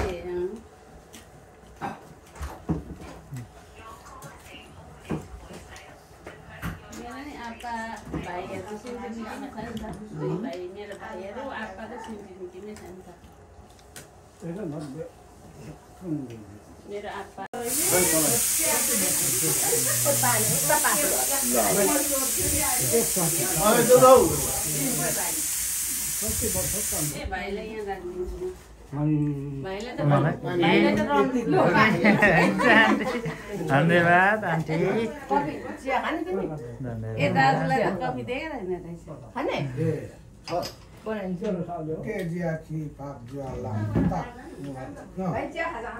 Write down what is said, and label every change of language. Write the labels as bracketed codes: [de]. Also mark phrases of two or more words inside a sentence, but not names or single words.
[ne] भाइहरू सिन्टिमिटीमा छ नि त दुई भाइ मेरो भाइहरू आप्पा त सिन्टिमिटीमै छ नि त मेरो आप्पा भाइलाई यहाँ राखिदिन्छु धन्यवाद आन्टी ए दाजुलाई त कफी दिएन रहेछ खाने के जिया कि पाप जिया ला ता भाइ चिया खाजा खानु